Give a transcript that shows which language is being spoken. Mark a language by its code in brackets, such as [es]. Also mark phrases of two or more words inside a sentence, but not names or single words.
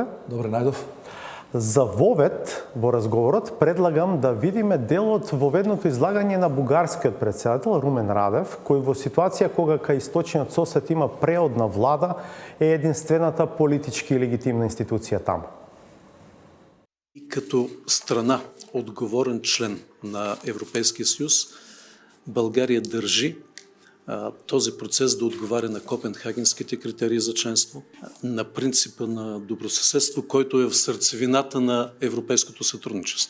[mk] Добре најдов. За вовед во разговорот предлагам да видиме дел од воведното излагање на бугарскиот претседател Румен Радев, кој во ситуација кога кај источниот сосед има преодна влада е единствената политички и легитимна институција таму. [bg] И като страна, отговорен член на Европейския съюз, България държи този процес да отговаря на копенхагенските критерии за членство, на принципа на добросъседство, който е в сърцевината на европейското сътрудничество.